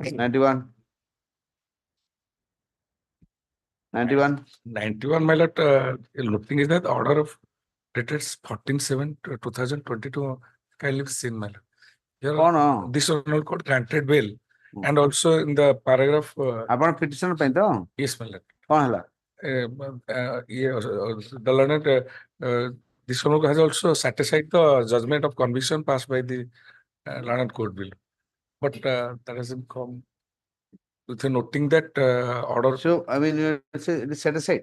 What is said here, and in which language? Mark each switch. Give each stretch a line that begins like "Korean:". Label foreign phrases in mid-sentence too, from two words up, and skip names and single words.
English: 91. 91. 91, my lord, looking is that order of dated 14/7/2022, kindly be seen, my lord. Here, this order code granted bail. And also in the paragraph. Upon petition
Odia: ପାଇଁ ତ?
English: Yes, my lord.
Odia: କଣ ହେଲା?
English: The learned, this one has also set aside the judgment of conviction passed by the learned court bill. But that hasn't come with a noting that order. So, I mean, it is set aside.